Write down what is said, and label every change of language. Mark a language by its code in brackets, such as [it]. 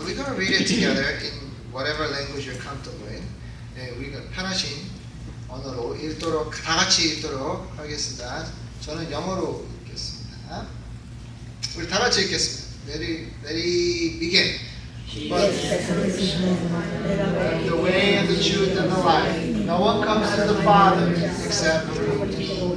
[en] We're going to read it together in whatever language you're comfortable in. [ko] 네, 우리가 편하신 언어로 읽도록 다 같이 읽도록 하겠습니다. 저는 영어로 읽겠습니다. 우리 다 같이 읽겠습니다. [en] Ready, begin. But the way and the truth and the life. No one comes to the Father except through me.